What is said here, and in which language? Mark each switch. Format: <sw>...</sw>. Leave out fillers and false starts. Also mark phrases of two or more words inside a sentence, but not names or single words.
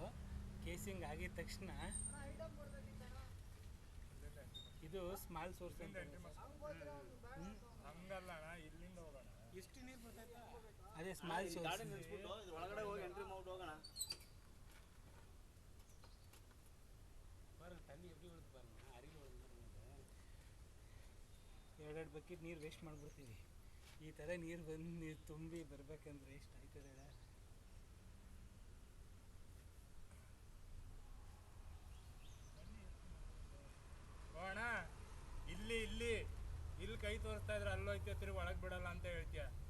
<kn>ಕೇಸಿಂಗ್ ಆಗಿದ ತಕ್ಷಣ ಇದು</kn> <en>small source</en> <kn>ಅಂತ ಹಂಗಲ್ಲ ಅಣ್ಣ, ಇಲ್ಲಿಂದ ಹೋಗೋಣ. ಎಷ್ಟು ನೀರು ಬರ್ತಾಯ್ತಾ? ಅದೇ</kn> <en>small source.</en> <kn>ಗಾಡಿ ನಿಲ್ಲಿಸ್ಬಿಟ್ಟು ಇದ್ರ ಒಳಗಡೆ ಹೋಗಿ ಎಂಟ್ರಿ ಮಾಡ್ಬಿಟ್ಟು ಹೋಗೋಣ.</kn> <ta>பாருங்க தண்ணி எப்படி விழுது பாருங்க, அருகில் விழுದು.</ta> <kn>ಎರಡೆರಡು ಬಕೆಟ್ ನೀರು ವೇಸ್ಟ್ ಮಾಡಿಬಿಡ್ತೀವಿ. ಈ ಥರ ನೀರು ಬಂದು ನೀರು ತುಂಬಿ ಬರ್ಬೇಕಂದ್ರೆ ಎಷ್ಟು ಆಯ್ತದೆ ಹೇಳ. ಅಣ್ಣ ಇಲ್ಲಿ ಕೈ ತೋರಿಸ್ತಾ ಇದ್ರೆ ಅಲ್ಲೋಯ್ತೀಯ, ತಿರುಗಿ ಒಳಗೆ ಬಿಡಲ್ಲ ಅಂತ ಹೇಳ್ತೀಯ.</kn>